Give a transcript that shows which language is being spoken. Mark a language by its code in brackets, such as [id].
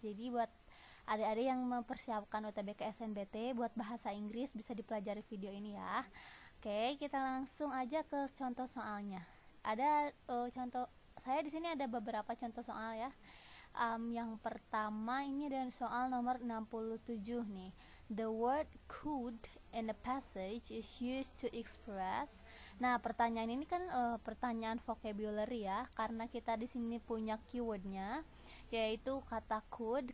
[id] Jadi buat adik-adik yang mempersiapkan UTBK SNBT buat bahasa Inggris bisa dipelajari video ini ya. Oke, kita langsung aja ke contoh soalnya. Ada contoh, saya di sini ada beberapa contoh soal ya. Yang pertama ini dari soal nomor 67 nih. [en] The word could in the passage is used to express. [id] Nah, pertanyaan ini kan pertanyaan vocabulary ya, karena kita di sini punya keywordnya, yaitu kata could.